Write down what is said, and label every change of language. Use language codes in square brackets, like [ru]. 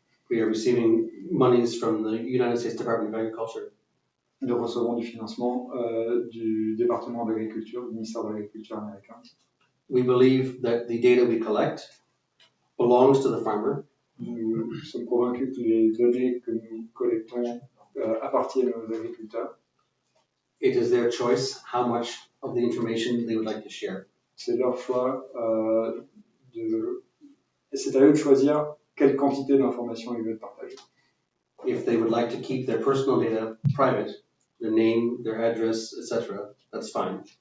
[en] We are receiving monies from the United States Department of Agriculture. [fr] Nous recevons du financement du département d'agriculture, du ministère de l'agriculture américain. [en] We believe that the data we collect belongs to the farmer. [fr] Nous sommes convaincus que les données que nous collectons appartiennent aux agriculteurs. [en] It is their choice how much of the information they would like to share. [fr] C'est leur choix et c'est à eux de choisir quelle quantité d'informations ils veulent partager. [en] If they would like to keep their personal data private, their name, their address, etc., that's fine.